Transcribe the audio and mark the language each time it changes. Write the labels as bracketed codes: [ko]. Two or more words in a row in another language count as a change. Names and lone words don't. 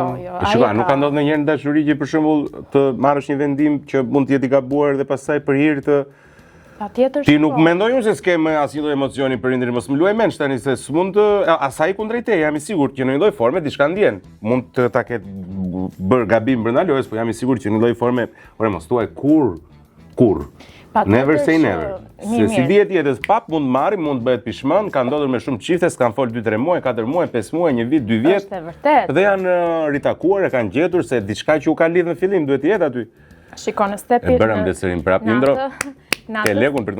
[sq] Shikoj, nuk ka ndodhur ndonjëherë në dashuri që për shembull të marrësh një vendim që mund të jetë i gabuar dhe pastaj për hir të Patjetër. Ti nuk mendoj unë se s'ke më asnjë lloj emocioni për indrin, mos më luaj mend tani se s'mund të asaj kundrejt teje, jam i sigurt që në një lloj forme diçka ndjen. Mund të ta ketë bër gabim brenda lojës, po jam i sigurt që në një lloj forme, ore mos thuaj kur. [en] Never say never. [sq] Se si dihet jetës pap mund marrim, mund bëhet pishmën, ka ndodhur me shumë çifte, s'kan fol 2-3 muaj, 4 muaj, 5 muaj, 1 vit, 2 vjet. Është e vërtetë. Dhe janë ritakuar, e kanë gjetur se diçka që u ka lidhur në fillim duhet të jetë aty. Shikon në stepin. E bërëm letësërin prap, Indro. Ke legun për të.